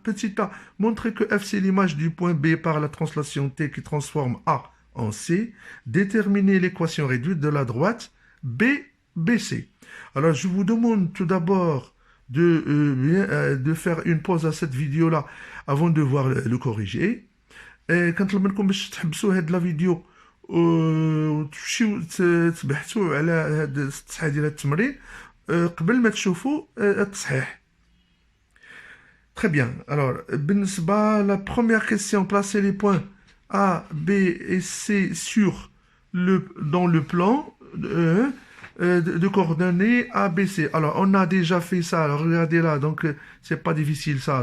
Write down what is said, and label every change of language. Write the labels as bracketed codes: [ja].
[fr] Petit a, montrer que F c'est l'image du point B par la translation T qui transforme A en C. Déterminer l'équation réduite de la droite BC. Alors je vous demande tout d'abord de faire une pause à cette vidéo-là avant de voir le corriger. Et quand [ar] لكم باش تحبسوا هاد لا فيديو وتمشيو تبحثوا على هاد التصحيح ديال التمرين قبل ما تشوفوا التصحيح. [fr] Très bien. Alors, la première question, placer les points A, B et C dans le plan de coordonnées A, B, C. Alors, on a déjà fait ça. Alors, regardez là. Donc, c'est pas difficile ça.